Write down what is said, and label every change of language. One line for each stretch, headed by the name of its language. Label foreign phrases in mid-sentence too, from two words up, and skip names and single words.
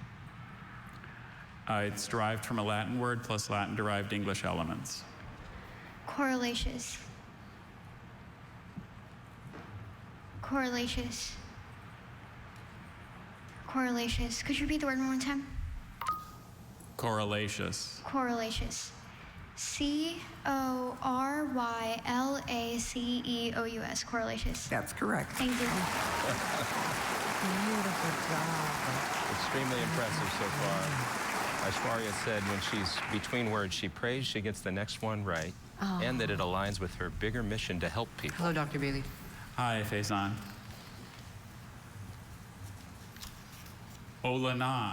English: It's derived from a Latin word plus Latin-derived English elements. Correlaceous. Correlaceous. Correlaceous. Could you repeat the word one more time? Correlaceous. Correlaceous. C-O-R-Y-L-A-C-E-O-U-S. Correlaceous. That's correct. Thank you. Beautiful job. Extremely impressive so far. Aishwarya said when she's between words, she prays she gets the next one right, and that it aligns with her bigger mission to help people. Hello, Dr. Bailey. Hi, Faison. Olana.